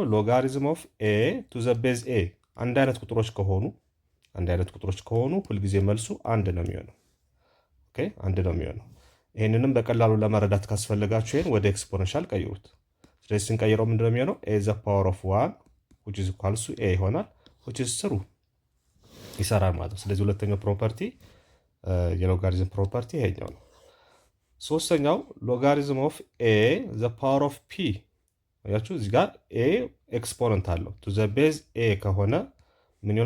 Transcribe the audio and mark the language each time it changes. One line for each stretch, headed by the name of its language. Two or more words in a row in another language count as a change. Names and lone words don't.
English: logarithm of a to the base a
Amharic: አንድ አይነት ቁጥሮች ከሆኑ ሁልጊዜ መልሱ አንድ ነው የሚሆነው። ኦኬ አንድ ነው የሚሆነው። ይህንንም በቀላሉ ለመረዳት ካስፈለጋችሁ ይህን ወደ ኤክስፖነንሻል ቀይሩት። ስለዚህ ስንቀይረው ምንድነው የሚሆነው?
English: a the power of 1 which is equals to
Amharic: ኤ ይሆናል
English: which is true
Amharic: ይሰራል ማለት ነው። ስለዚህ ሁለተኛው ፕሮፐርቲ የሎጋሪዝም ፕሮፐርቲ ይሄኛው ነው። ሶስተኛው
English: logarithm of a the power of p።
Amharic: ያችሁ እዚህ ጋር ኤ ኤክስፖነንት አለው
English: to the base a
Amharic: ከሆነ ምን ይሆናል?